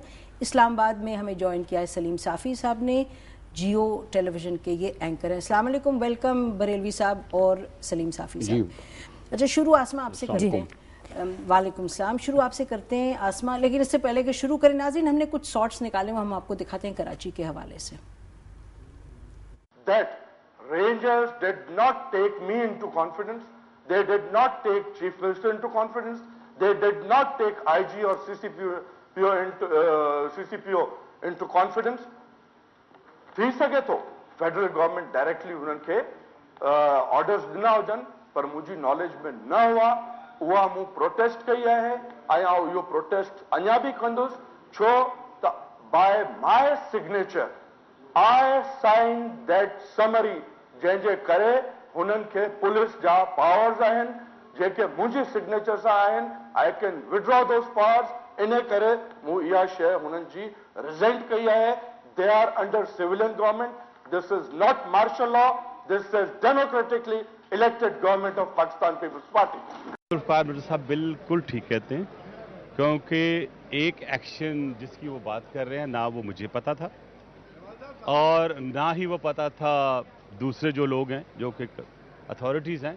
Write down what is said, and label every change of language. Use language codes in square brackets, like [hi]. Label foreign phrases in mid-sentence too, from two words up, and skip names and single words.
[ur] اسلام آباد میں ہمیں جوائن کیا ہے سلیم صافی صاحب نے، جیو ٹیلی ویژن کے یہ اینکر ہیں. [ar] السلام علیکم, [ur] ویلکم بریلوی صاحب اور سلیم صافی صاحب. اچھا، شروع عاصمہ آپ سے کرتے ہیں. [ar] وعلیکم السلام. [ur] شروع آپ سے کرتے ہیں عاصمہ، لیکن اس سے پہلے کہ شروع کریں ناظرین، ہم نے کچھ شاٹس نکالے وہ ہم آپ کو دکھاتے ہیں کراچی کے حوالے سے. [en] That Rangers did not take me into confidence, they did not take Chief Minister into confidence, they did not take IG or CCPO into confidence. [sd] थी सके तो [en] federal government directly [sd] उनके ऑर्डर्स दिना हुजन, पर मुझी नॉलेज में न हुआ। उहा मूं प्रोटेस्ट कई है, आया यो प्रोटेस्ट अञा भी कंदुस, छो त [en] by my signature I sign that summary [sd] जंहिंजे करे हुननि खे पुलिस जा पावर्स आहिनि जेके मुंहिंजी सिग्नेचर सां आहिनि। [en] I can withdraw those powers. [sd] इन करे मूं इहा शइ हुननि जी रिज़ेंट कई है। [en] They are under civilian government, this is not martial law, this is democratically elected government of Pakistan Peoples Party. [ur] ذوالفقار مرزا صاحب بالکل ٹھیک کہتے ہیں، کیونکہ ایک ایکشن جس کی وہ بات کر رہے ہیں نا وہ مجھے پتا تھا اور نا ہی وہ پتا تھا دوسرے جو لوگ ہیں جو کہ اتھارٹیز ہیں.